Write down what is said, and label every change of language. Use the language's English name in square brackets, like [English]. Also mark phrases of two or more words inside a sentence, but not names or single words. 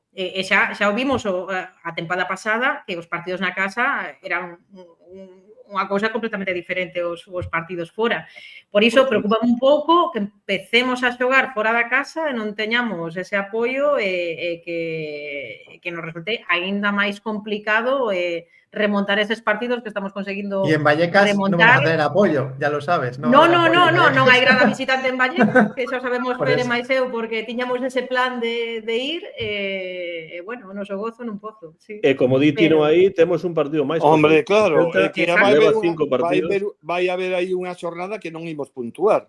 [Galician] E xa o vimos a tempada pasada, que os partidos na casa eran unha cousa completamente diferente aos partidos fora. Por iso, preocupa un pouco que empecemos a xogar fora da casa e non teñamos ese apoio e que nos resulte aínda máis complicado remontar eses partidos que estamos conseguindo remontar. [Spanish] Y en Vallecas no vamos a tener apoyo, ya lo sabes. [Galician] Non hai grada visitante en Vallecas, que xa sabemos Pere máis eu, porque tiñamos ese plan de ir, bueno, o noso gozo nun pozo. [Spanish] Sí. [Galician] E como di Tino aí, temos un partido máis. [Spanish] Hombre, claro, [Galician] que vai haber aí unha xornada que non imos puntuar.